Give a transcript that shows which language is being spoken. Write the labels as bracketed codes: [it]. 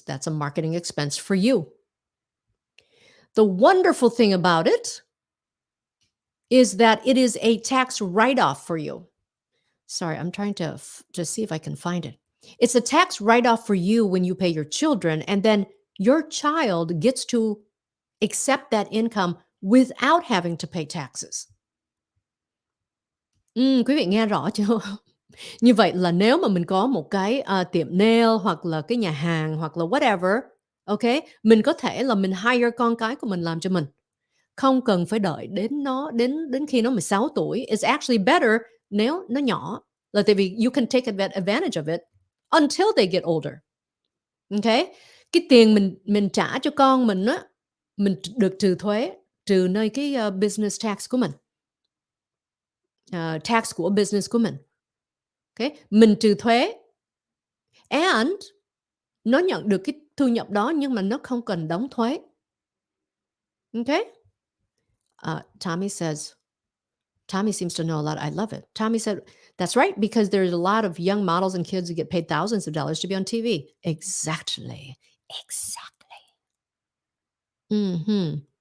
[en] That's a marketing expense for you. The wonderful thing about it is that it is a tax write off for you. Sorry, I'm trying to see if I can find it. It's a tax write off for you when you pay your children, and then your child gets to accept that income without having to pay taxes. [vi] Quý vị nghe rõ chưa? Như vậy là nếu mà mình có một cái, tiệm nail hoặc là cái nhà hàng hoặc là whatever, OK, mình có thể là mình hire con cái của mình làm cho mình, không cần phải đợi đến nó đến đến khi nó 16 tuổi. [en] It's actually better [vi] nếu nó nhỏ, là tại vì [en] you can take advantage of it until they get older. OK? [vi] Cái tiền mình trả cho con mình á, mình được trừ thuế, trừ nơi cái, business tax của mình, tax của business của mình. OK? Mình trừ thuế and nó nhận được cái thu nhập đó nhưng mà nó không cần đóng thuế. [en] OK? Tommy seems to know a lot. I love it. Tommy said, that's right, because there's a lot of young models and kids who get paid thousands of dollars to be on TV. Exactly. Hmm.